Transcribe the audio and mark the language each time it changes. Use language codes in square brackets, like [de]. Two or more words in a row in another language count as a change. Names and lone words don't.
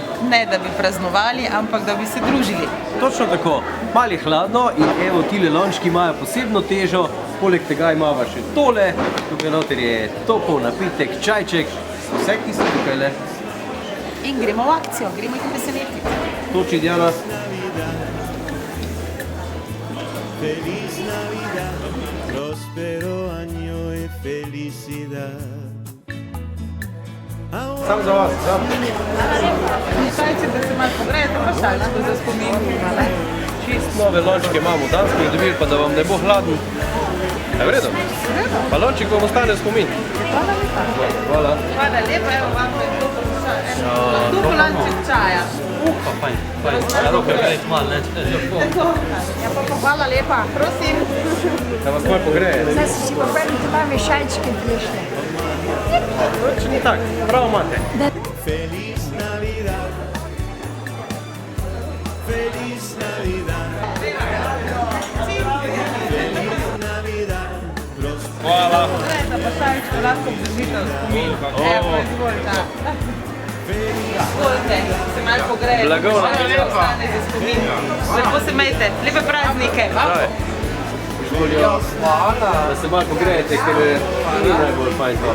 [sl] Ne, da bi praznovali, ampak da bi se družili. Točno tako, malo je hladno in evo, tile lončki imajo posebno težo, poleg tega imamo še tole, tukaj noter je topel napitek, čajček, vse, ki so tukaj le. In gremo v akcijo, gremo jih veseliti. Toči, Diana. [es] Feliz Navidad, próspero año y felicidad. [sl] Sam za vas, sam. Šajče, da se malo pogrejete, pa šalčko za spomin. Čist nove lončke imamo, danes smo jih dobili, pa da vam ne bo hladen. Je v redu? Pa lonček vam ostane v spomin. Hvala lepa. Hvala. Hvala lepa, evo vam je to lanček čaja. Pa fajn. Ja, dokaj grejt malo, ne? Ja, pa hvala lepa, prosim. Da vas malo pogreje. Zdaj si pa prvi mame šajčke prišle. Če ni tak, prav imate. [es] Feliz Navidad, feliz Navidad, feliz Navidad, próspero. [sl] Hvala. Pogrejte, pa šajčko lahko obdržite v spomin. Evo, izvolite. Izvolite, se malo pogrejete. Blagovno. Da ostane za spomin. Lepo se imejte, lepe praznike. Da se malo pogrejete, ker ni najbolj fajn to.